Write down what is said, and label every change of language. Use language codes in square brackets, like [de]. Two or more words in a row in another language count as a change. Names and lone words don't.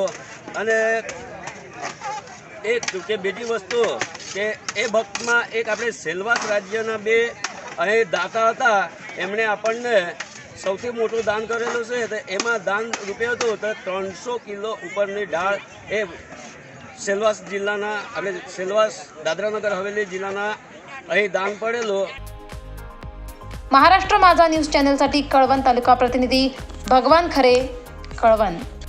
[gu] અને એક કે બીજી વસ્તુ કે એ ભક્તમાં એક આપણે સેલવાસ રાજ્યના બે અહીં દાતા હતા, એમણે આપણને સૌથી મોટું દાન કરેલું છે। તો એમાં દાન રૂપિયા હતું તો 300 કિલો ઉપરની દાળ એ સેલવાસ જિલ્લાના આપણે સેલવાસ દાદરાનગર હવેલી જિલ્લાના અહીં દાન पडेलो। [mr] महाराष्ट्र माझा न्यूज चॅनलसाठी कळवण तालुका प्रतिनिधी भगवान खरे, कळवण।